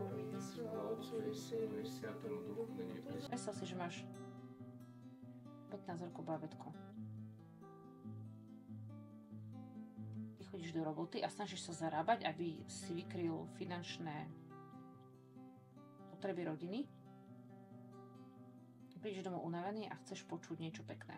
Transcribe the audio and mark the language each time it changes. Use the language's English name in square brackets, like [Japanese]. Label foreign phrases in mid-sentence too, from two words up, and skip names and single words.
[Russian] Слава Отцу и Сыну и Святому Духу, на небе. [Slovak] Predstav si, že máš 15 rokov bábätko. Ty chodíš do roboty a snažíš sa zarábať, aby si vykryl finančné potreby rodiny. Prídeš domov unavený a chceš počuť niečo pekné.